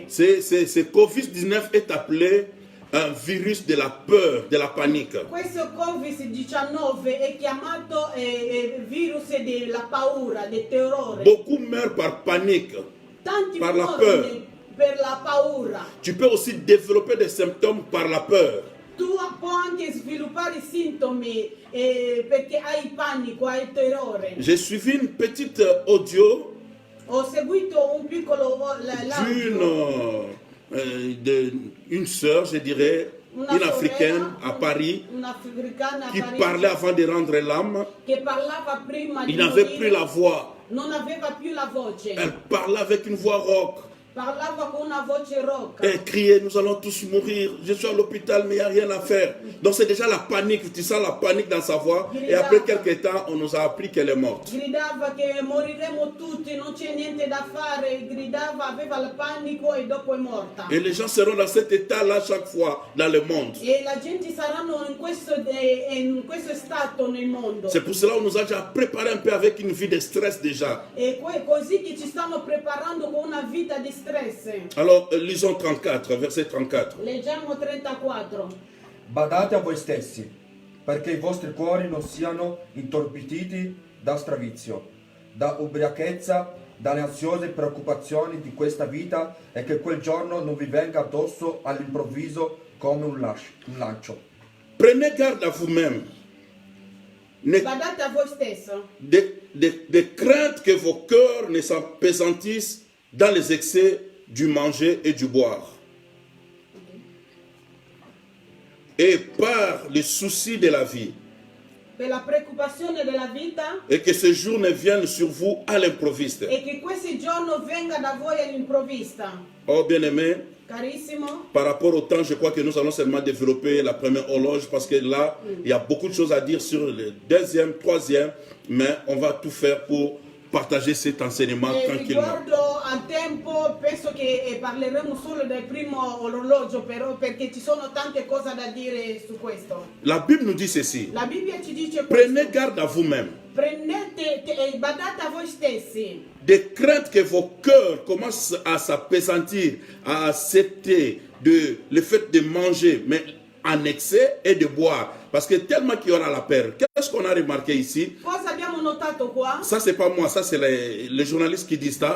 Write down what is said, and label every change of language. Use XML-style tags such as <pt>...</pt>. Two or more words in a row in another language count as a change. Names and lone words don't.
<fr>Ce Covid-19 est appelé un virus de la peur, de la panique.</fr> <it>Questo Covid-19 è chiamato virus della paura, del terrore.</it> <fr>Beaucoup meurent par panique,</fr> <it>Tanti</it> <fr>par la</fr> <it>muoiono</it> <fr>peur.</fr> <it>per la paura.</it> <fr>Tu peux aussi développer des symptômes par la peur.</fr> <it>Tu puoi anche sviluppare sintomi perché hai panico, hai terrore.</it> <fr>J'ai suivi une petite audio</fr> <it>Ho seguito un piccolo</it> <fr>une sœur, je dirais, une africaine à Paris,</fr> <it>un'africana a</it> <fr>qui</fr> <it>Parigi,</it> <fr>parlait avant de rendre l'âme.</fr> <it>che parlava prima di</it> <fr>Il n'avait</fr> <it>morire,</it> <fr>plus la voix.</fr> <it>non aveva più la voce,</it> <fr>Elle parlait avec une voix rauque. parlava con una voce rauca. Elle criait, nous allons tous mourir. Je suis à l'hôpital, mais il n'y a rien à faire. Donc c'est déjà la panique. Tu sens la panique dans sa voix. Et après quelques temps, on nous a appris qu'elle est morte.</fr> <it>Gridava che moriremo tutti, non c'è niente da fare, gridava, aveva il panico e dopo è morta.</it> <fr>Et les gens seront dans cet état-là chaque fois dans le monde.</fr> <it>E la gente saranno in questo stato nel mondo.</it> <fr>C'est pour cela qu'on nous a déjà préparé un peu avec une vie de stress déjà.</fr> <it>E così che ci stanno preparando con una vita di stress.</it> <fr>Alors, lisons 34, verset 34.</fr> <it>Leggiamo 34. Badate a voi stessi, perché i vostri cuori non siano intorpiditi da stravizio, da ubriachezza, dalle ansiose preoccupazioni di questa vita e che quel giorno non vi venga addosso all'improvviso come un lancio.</it> <fr>Prenez garde à vous-même.</fr> <it>Badate a voi stesso.</it> <fr>De crainte que vos cœurs ne s'apesantissent dans les excès du manger et du boire. Et par les soucis de la vie.</fr> <it>Per la preoccupazione della vita.</it> <fr>Et que ce jour ne vienne sur vous à l'improviste.</fr> <it>E che questo giorno venga da voi all'improvvista.</it> <fr>Oh bien-aimé,</fr> <it>Carissimo,</it> <fr>par rapport au temps, je crois que nous allons seulement développer la première horloge parce que là, il y a beaucoup de choses à dire sur le deuxième, troisième, mais on va tout faire pour partager cet enseignement tranquillement.</fr> <it>Riguardo al tempo, penso che parleremo solo del primo orologio, però perché ci sono tante cose da dire su questo.</it> <fr>La Bible nous dit ceci.</fr> <it>La Bibbia ci dice</it> <fr>Prenez</fr> <it>questo.</it> <fr>garde à vous-même.</fr> <it>Prendete e badate a voi stessi.</it> <fr>De crainte que vos cœurs commencent à s'appesantir, à accepter le fait de manger, mais en excès et de boire. Parce que tellement qu'il y aura la peur. Qu'est-ce qu'on a remarqué ici?</fr> <it>Cosa abbiamo notato qua?</it> <fr>Ça, c'est pas moi, ça, c'est les journalistes qui disent ça.</fr>